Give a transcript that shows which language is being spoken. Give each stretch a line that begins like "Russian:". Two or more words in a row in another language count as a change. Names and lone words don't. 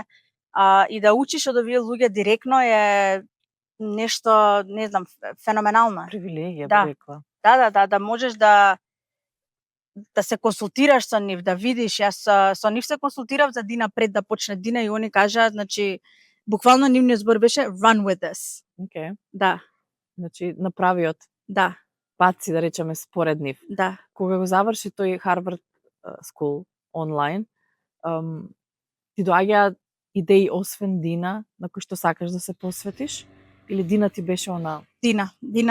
Macedonian: И да учиш од овие луѓе директно е нешто, не знам, феноменално. Привилегија, би рекла. Да можеш да се консултираш со нив, да видиш. Јас со нив се консултирав за Дина пред да почне Дина и они кажаа, значи, буквално нивниот збор беше
English: run with this.
Macedonian: Okay. Да. Значи, направиот пат си, да речеме, според нив. Да. Кога го заврши тој Harvard School онлайн, ти доаѓаат идеи освен Дина, на кои што сакаш да се посветиш? Или Дина ти беше она? Дина